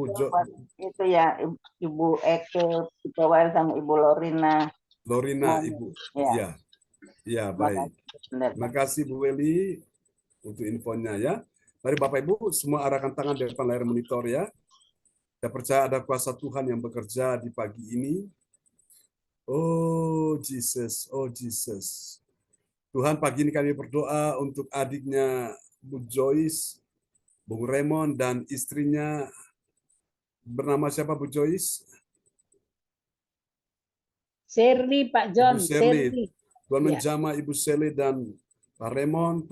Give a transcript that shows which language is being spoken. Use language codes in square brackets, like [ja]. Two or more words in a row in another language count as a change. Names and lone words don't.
[id] itu ya, Ibu Eke Pitawal sama Ibu Lorina. Ibu. Ya. Ya, baik. Terima kasih Bu Weli untuk infonya ya. Mari Bapak Ibu semua arahkan tangan di depan layar monitor ya. Saya percaya ada kuasa Tuhan yang bekerja di pagi ini. [en] Oh Jesus, oh Jesus. [id] Tuhan, pagi ini kami berdoa untuk adiknya Bu Joyce, Bung Raymond, dan istrinya bernama siapa Bu Joyce? Shirley, Pak John. Ibu Shirley. Tuhan menjamah Ibu Shirley dan Pak Raymond.